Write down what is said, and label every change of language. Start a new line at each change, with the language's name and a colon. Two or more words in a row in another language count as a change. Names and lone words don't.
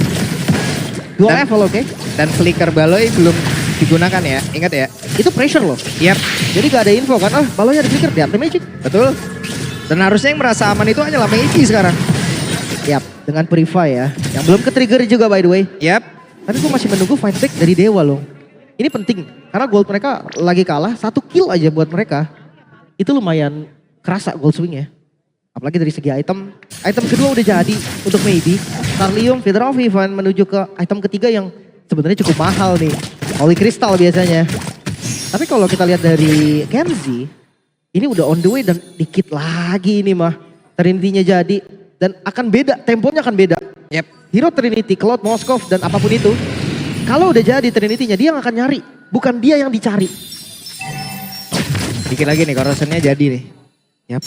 Indonesian: 2 Dan- level oke. Dan flicker Baloi belum digunakan ya. Ingat ya. Itu pressure loh. Yep. Jadi gak ada info kan, balonnya ada flicker, dia Magic. Betul. Dan harusnya yang merasa aman itu hanyalah Meiji sekarang. Yap, dengan Purify ya. Yang belum ke-trigger juga
English: by the way.
Indonesian: Yep. Tapi gue masih menunggu
English: fight back
Indonesian: dari Dewa loh. Ini penting, karena gold mereka lagi kalah, 1 kill aja buat mereka. Itu lumayan kerasa
English: gold swing
Indonesian: ya. Apalagi dari segi item. Item kedua udah jadi untuk Maybe. Starlium, Feather of Heaven menuju ke item ketiga yang sebenarnya cukup mahal nih. Holy Crystal biasanya. Tapi kalau kita lihat dari Kenzie, ini udah
English: on the way
Indonesian: dan dikit lagi ini mah. Trinity-nya jadi dan akan beda, temponya akan beda. Yep. Hero Trinity, Cloud, Moskov, dan apapun itu. Kalau udah jadi Trinity-nya, dia yang akan nyari. Bukan dia yang dicari. Dikit lagi nih corrosionnya jadi nih. Yap.